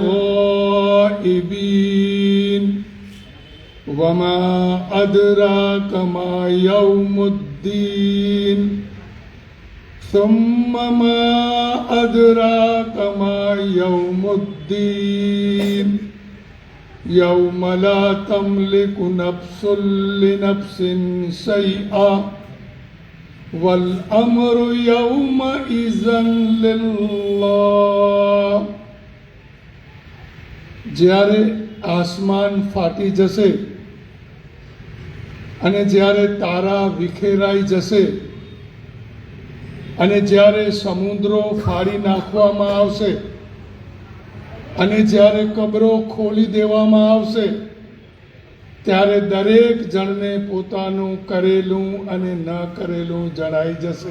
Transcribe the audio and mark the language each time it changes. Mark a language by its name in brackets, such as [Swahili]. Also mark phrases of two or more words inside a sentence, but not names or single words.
[Arabic] بغائبين وما أدراك ما يوم الدين ثم ما أدراك ما يوم الدين يوم لا تملك نفس لنفس شيئا والأمر يومئذ لله [Gujarati] જ્યારે આસમાન ફાટી જશે અને જ્યારે તારા વિખેરાઈ જશે અને જ્યારે સમુદ્રો ફાડી નાખવામાં આવશે અને જ્યારે કબરો ખોલી દેવામાં આવશે ત્યારે દરેક જણને પોતાનું કરેલું અને ન કરેલું જણાઈ જશે.